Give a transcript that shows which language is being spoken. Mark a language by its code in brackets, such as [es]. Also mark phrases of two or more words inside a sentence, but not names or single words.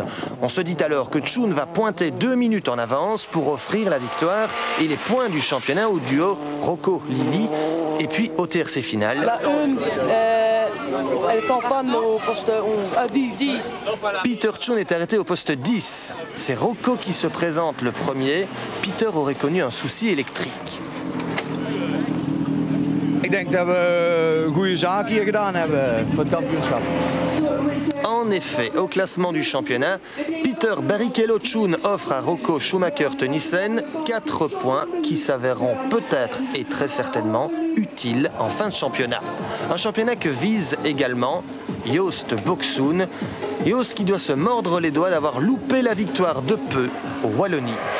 [fr] On se dit alors que Schoon va pointer 2 minutes en avance pour offrir la victoire et les points du championnat au duo Rocco-Lili. Et puis au TRC final. La une, elle est en panne au poste 10. Peter Schoon est arrêté au poste 10. C'est Rocco qui se présente le premier. Peter aurait connu un souci électrique. [nl] Ik denk dat we goede zaken hier gedaan hebben voor het kampioenschap. [fr] En effet, au classement du championnat, Peter Barrichello-Chun offre à Rocco Schumacher-Tenissen 4 points qui s'avéreront peut-être et très certainement utiles en fin de championnat. Un championnat que vise également Joost Boxoen. Joost qui doit se mordre les doigts d'avoir loupé la victoire de peu au Wallonie.